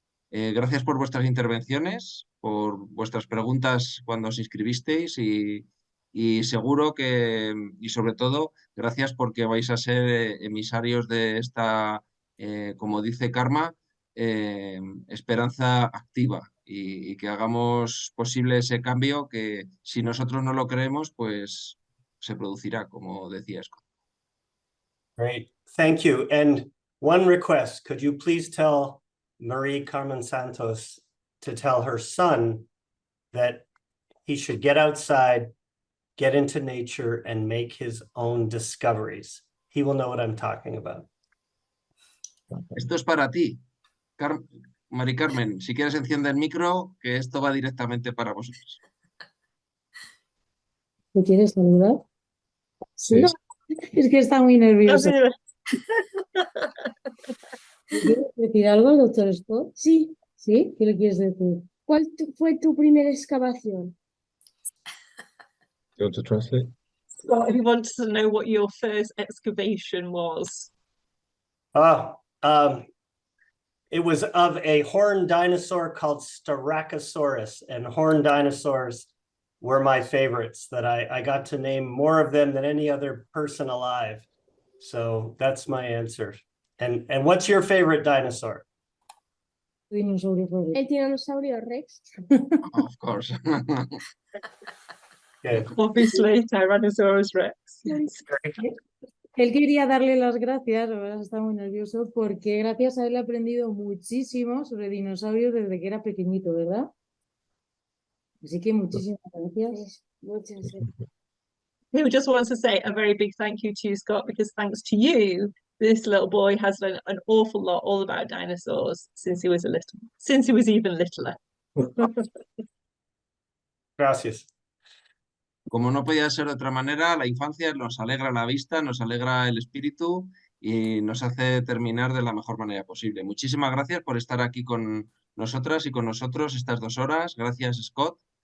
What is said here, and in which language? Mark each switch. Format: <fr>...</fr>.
<es>Gracias por vuestras intervenciones, por vuestras preguntas cuando os inscribisteis y seguro que, y sobre todo, gracias porque vais a ser emisarios de esta, como dice Karma, esperanza activa y que hagamos posible ese cambio que si nosotros no lo creemos, pues se producirá, como decía Scott.</es> <en>Great, thank you. And one request, could you please tell Marie Carmen Santos to tell her son that he should get outside, get into nature, and make his own discoveries. He will know what I'm talking about.</en> <es>Esto es para ti, Mari Carmen. Si quieres enciende el micro, que esto va directamente para vosotros. ¿Me quieres saludar? Sí. No, es que está muy nervioso. ¿Quieres decir algo, doctor Scott? Sí. ¿Sí? ¿Qué le quieres decir? ¿Cuál fue tu primera excavación?</es> <en>You want to translate? Scott, he wants to know what your first excavation was. It was of a horned dinosaur called Styracosaurus, and horned dinosaurs were my favorites, that I got to name more of them than any other person alive. So that's my answer. And what's your favorite dinosaur?</en> <es>Dinosaurio favorito. El tiranosaurio Rex.</es> <en>Of course. Good. Obviously, Tyrannosaurus Rex.</en> <es>Él quería darle las gracias, ahora está muy nervioso, porque gracias a él he aprendido muchísimo sobre dinosaurios desde que era pequeñito, ¿verdad? Así que muchísimas gracias. Muchas gracias.</es> <en>Who just wants to say a very big thank you to you, Scott, because thanks to you, this little boy has learned an awful lot all about dinosaurs since he was even littler.</en> <es>Gracias. Como no podía ser de otra manera, la infancia nos alegra la vista, nos alegra el espíritu y nos hace terminar de la mejor manera posible. Muchísimas gracias por estar aquí con nosotras y con nosotros estas 2 horas. Gracias, Scott.</es>